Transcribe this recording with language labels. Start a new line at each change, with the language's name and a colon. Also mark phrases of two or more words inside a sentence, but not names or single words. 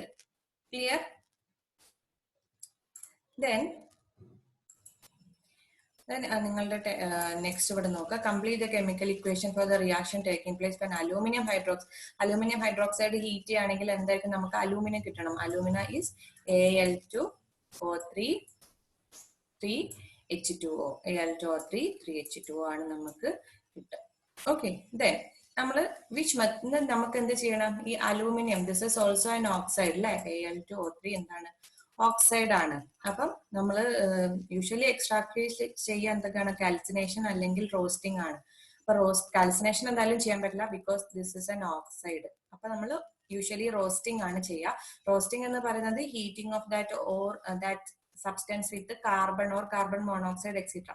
English: clear? then
Malayalam: നിങ്ങളുടെ നെക്സ്റ്റ് ഇവിടെ നോക്കുക.
English: complete the chemical equation for the reaction taking place when aluminium hydroxide heat
Malayalam: ചെയ്യുകയാണെങ്കിൽ എന്തായിരിക്കും? നമുക്ക് അലൂമിന കിട്ടണം.
English: alumina is
Malayalam: Al2O3 3H2O. Al2O3 3H2O ആണ് നമുക്ക് കിട്ടുക.
English: okay, then
Malayalam: നമ്മൾ നമുക്ക് എന്ത് ചെയ്യണം? ഈ അലൂമിനിയം,
English: this is also an oxide
Malayalam: അല്ലെ? Al2O3 എന്താണ്? ഓക്സൈഡ് ആണ്. അപ്പം നമ്മൾ
English: usually extract
Malayalam: ചെയ്യാൻ എന്തൊക്കെയാണ്? കാൽസിനേഷൻ അല്ലെങ്കിൽ റോസ്റ്റിംഗ് ആണ്. അപ്പൊ കാൽസിനേഷൻ എന്തായാലും ചെയ്യാൻ പറ്റില്ല,
English: because this is an oxide.
Malayalam: അപ്പൊ നമ്മൾ
English: usually roasting
Malayalam: ആണ് ചെയ്യുക. റോസ്റ്റിംഗ് എന്ന് പറയുന്നത്
English: heating of that substance with carbon or carbon monoxide etcetera.